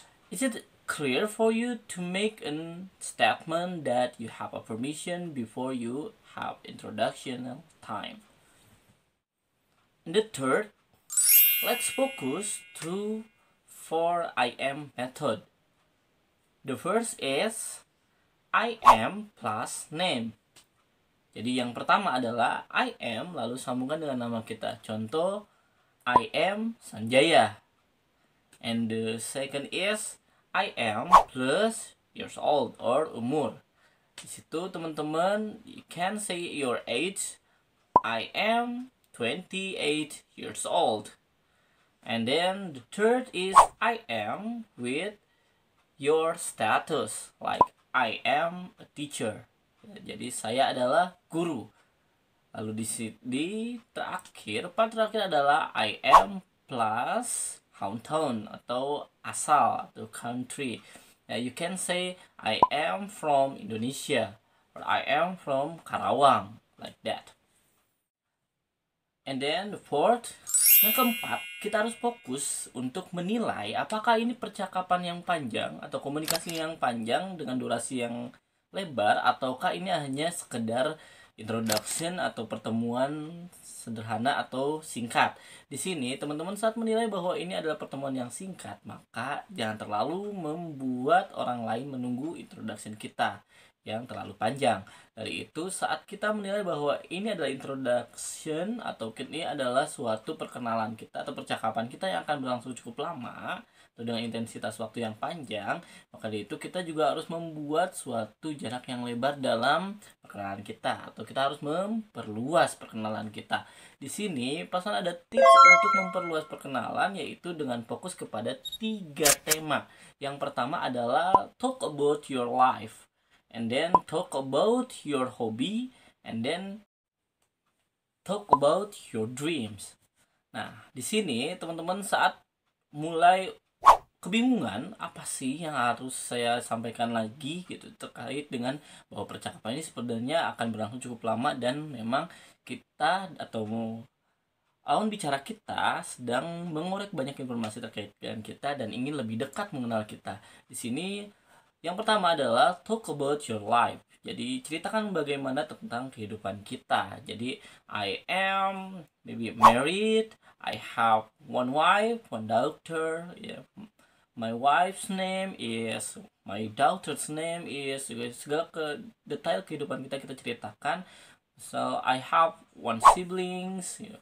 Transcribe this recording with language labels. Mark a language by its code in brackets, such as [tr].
[en] Is it clear for you to make a statement that you have a permission before you have introduction time? And the third, let's focus to 4 I am method. The first is I am plus name. [id] Jadi yang pertama adalah I am lalu sambungkan dengan nama kita. [en] Contoh, I am Sanjaya. And the second is I am plus years old or umur. [id] Di situ teman-teman, [en] you can say your age. I am 28 years old. And then the third is I am with your status, like I am a teacher. [id] Jadi saya adalah guru. Lalu di terakhir, part terakhir adalah [en] I am plus hometown [id] atau asal atau country. [en] You can say I am from Indonesia or I am from Karawang, like that. And then the fourth, [id] yang keempat, kita harus fokus untuk menilai apakah ini percakapan yang panjang atau komunikasi yang panjang dengan durasi yang lebar, ataukah ini hanya sekedar introduction atau pertemuan sederhana atau singkat. Di sini teman-teman saat menilai bahwa ini adalah pertemuan yang singkat, maka jangan terlalu membuat orang lain menunggu introduction kita yang terlalu panjang. Dari itu, saat kita menilai bahwa ini adalah introduction atau ini adalah suatu perkenalan kita atau percakapan kita yang akan berlangsung cukup lama atau dengan intensitas waktu yang panjang, maka dari itu kita juga harus membuat suatu jarak yang lebar dalam perkenalan kita atau kita harus memperluas perkenalan kita. Di sini pasan ada tips untuk memperluas perkenalan, yaitu dengan fokus kepada 3 tema. Yang pertama adalah [en] talk about your life. And then talk about your hobby, and then talk about your dreams. [id] Nah, di sini teman-teman saat mulai kebingungan apa sih yang harus saya sampaikan lagi gitu terkait dengan bahwa percakapan ini sebenarnya akan berlangsung cukup lama dan memang kita atau lawan bicara kita sedang mengorek banyak informasi terkait dengan kita dan ingin lebih dekat mengenal kita. Di sini yang pertama adalah [en] talk about your life. [id] Jadi ceritakan bagaimana tentang kehidupan kita. [en] Jadi I am maybe married, I have one wife, one daughter. Yeah. My wife's name is, my daughter's name is. [id] Segala detail kehidupan kita ceritakan. [en] So I have one siblings.